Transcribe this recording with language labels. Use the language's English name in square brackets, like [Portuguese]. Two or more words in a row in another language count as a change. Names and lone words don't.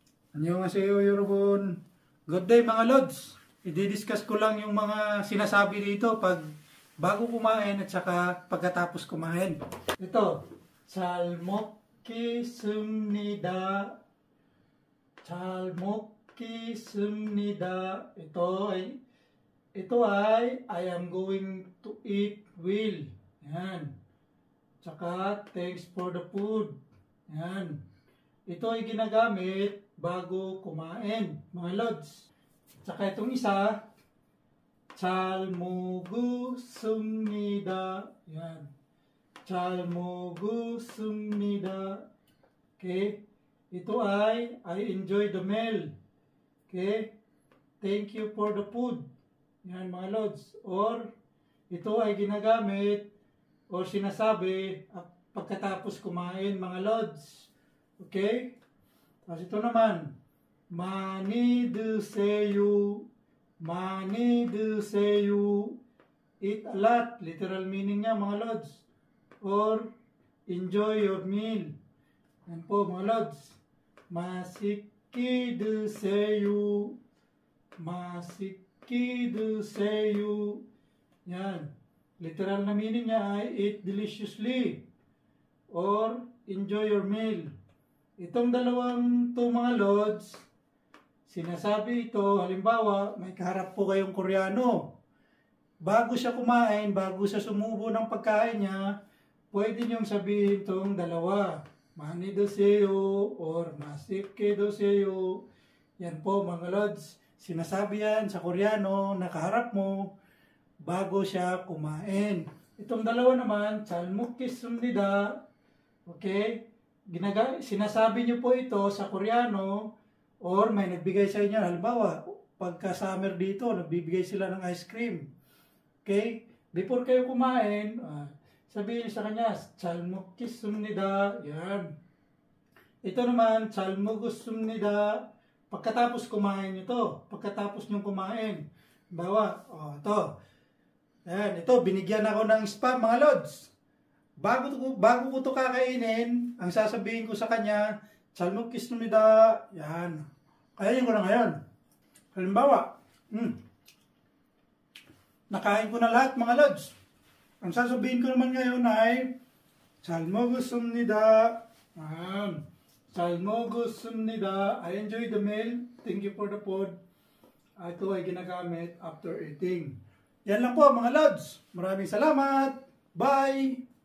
[Korean] Annyeonghaseyo 여러분. [English] Good day [Filipino] mga lods. I-discuss ko lang yung mga sinasabi dito pag bago kumain at saka pagkatapos kumain. Ito, [Korean] 잘 먹겠습니다. 잘 먹겠습니다. [Filipino] Ito ay [English] I am going to eat well. [Filipino] Yan. Tsaka [English] thanks for the food. [Filipino] Yan. Ito ay ginagamit bago kumain, mga lods. Tsaka itong isa, [Korean] 잘 먹었습니다. Yan. 잘 먹었습니다. [English] Okay? [Filipino] Ito ay [English] I enjoy the meal. Okay? Thank you for the food. [Filipino] Yan, mga lods. Or ito ay ginagamit or sinasabi pagkatapos kumain, mga lods. Okay? Tapos ito naman, [Korean] 많이 드세요. 많이 드세요. [English] Eat a lot. Literal meaning [Filipino] niya, mga lods. [English] Or, enjoy your meal. [Filipino] Yan po, mga lods. [Korean] 맛있게 드세요. 맛있게 드세요. [Filipino] Yan. Literal na meaning niya ay [English] eat deliciously. Or, enjoy your meal. [Filipino] Itong dalawang to mga lods, sinasabi ito, halimbawa, may kaharap po kayong Koreano. Bago siya kumain, bago siya sumubo ng pagkain niya, pwede niyong sabihin itong dalawa. [Korean] 많이 드세요 or 맛있게 드세요. [Filipino] Yan po mga lods. Sinasabi yan sa Koreano, nakaharap mo, bago siya kumain. Itong dalawa naman, [Korean] 잘 먹겠습니다. [Filipino] Okay? Sinasabi niyo po ito sa Koreano or may nagbigay sa inyo. Halimbawa, pagka summer dito, nagbibigay sila ng ice cream. Okay? Before kayo kumain, sabihin sa kanya, [Korean] 잘 먹겠습니다. [Filipino] Yan. Ito naman, [Korean] 잘 먹었습니다. [Filipino] Pagkatapos kumain ito. Pagkatapos niyong kumain. Halimbawa, ito. Yan, ito, binigyan ako ng spam, mga lods. Bago ko ito kakainin, ang sasabihin ko sa kanya, [Korean] 잘 먹겠습니다. [Filipino] Yan. Kainin ko na ngayon. Halimbawa, nakain ko na lahat, mga lods. Ang sasabihin ko naman ngayon ay, [Korean] 잘 먹었습니다. 잘 먹었습니다. [English] I enjoy the meal. Thank you for the food. [Filipino] Ito ay ginagamit [English] after eating. [Filipino] Yan lang po, mga lods. Maraming salamat. Bye!